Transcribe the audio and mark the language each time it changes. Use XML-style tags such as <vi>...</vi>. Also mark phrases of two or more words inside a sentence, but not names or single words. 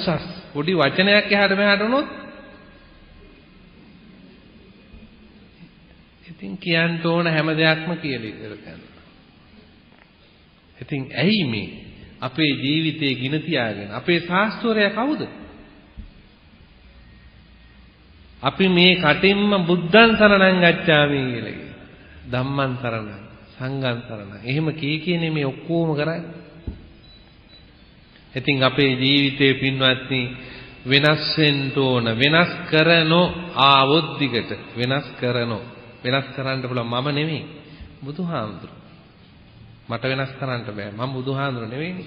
<si>පොඩි වචනයක් එහාට මෙහාට වුණොත් ඉතින් කියන්න ඕන හැම දෙයක්ම කියලා ඉවර කරනවා. ඉතින් ඇයි මේ අපේ ජීවිතේ ගින තියාගෙන අපේ ශාස්ත්‍රය කවුද? අපි මේ කටින්ම</si> <pi>බුද්ධං සරණං ගච්ඡාමි</pi> <si>කියලා කියනවා.</si> <pi>ධම්මං සරණං සංඝං සරණං.</pi> <si>එහෙම කියන්නේ මේ ඔක්කොම කරන්නේ. ඉතින් අපේ ජීවිතේ පින්වත්නි වෙනස් වෙන්න ඕන. වෙනස් කරනෝ ආවොත් දිගට වෙනස් කරනෝ. වෙනස් කරන්න පුළුවන් මම නෙමෙයි. බුදුහාමුදුරුවෝ. මට වෙනස් කරන්න බෑ. මම බුදුහාඳුර නෙවෙයිනේ.</si>